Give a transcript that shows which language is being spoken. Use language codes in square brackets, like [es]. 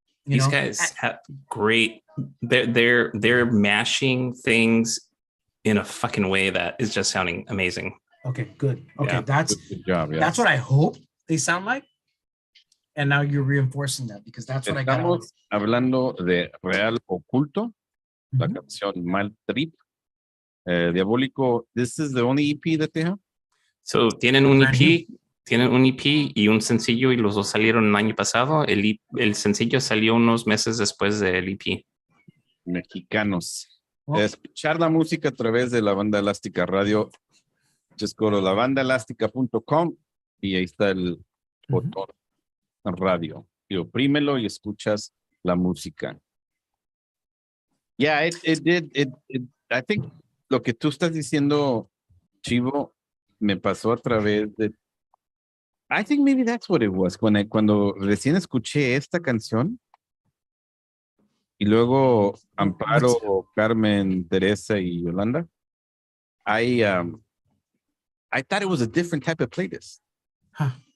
[en] These guys have great, they're mashing things in a fucking way that is just sounding amazing. Okay, good. Okay, yeah, that's good job. Yeah. That's what I hope they sound like. And now you're reinforcing that because that's what I got. [es] Estamos hablando de Real Oculto, la canción Mal Trip, Diabólico. [en] This is the only EP that they have? [es] So, tienen un EP y un sencillo y los dos salieron el año pasado. El sencillo salió unos meses después del EP. Mexicanos. Escuchar la música a través de la banda elástica radio. [en] Just go to [es] labandaelástica.com y ahí está el botón radio. Y oprímelo y escuchas la música. [en] Yeah, I think [es] lo que tú estás diciendo, Chivo, me pasó a través de. [en] I think maybe that's what it was. [es] Cuando recién escuché esta canción y luego [en] Amparo, Carmen, Teresa y Yolanda, I thought it was a different type of playlist. Huh.